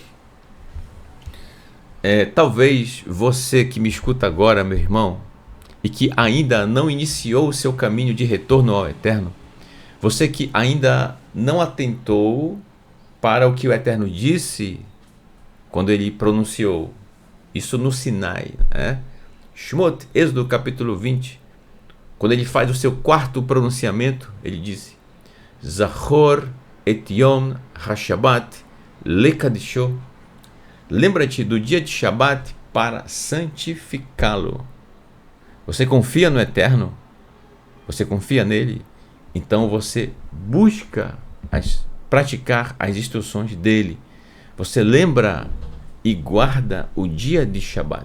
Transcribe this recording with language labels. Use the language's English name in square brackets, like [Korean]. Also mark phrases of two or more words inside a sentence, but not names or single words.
[Portuguese] Talvez você que me escuta agora, meu irmão, e que ainda não iniciou o seu caminho de retorno ao Eterno, você que ainda não atentou para o que o Eterno disse quando ele pronunciou isso no Sinai, né? Shmot, Êxodo capítulo 20, quando ele faz o seu quarto pronunciamento, ele disse: [Hebrew] זכור את יום השבת לקדשו. [Portuguese] Lembra-te do dia de Shabat para santificá-lo. Você confia no Eterno? Você confia nele? Então você busca praticar as instruções dele. Você lembra e guarda o dia de Shabat.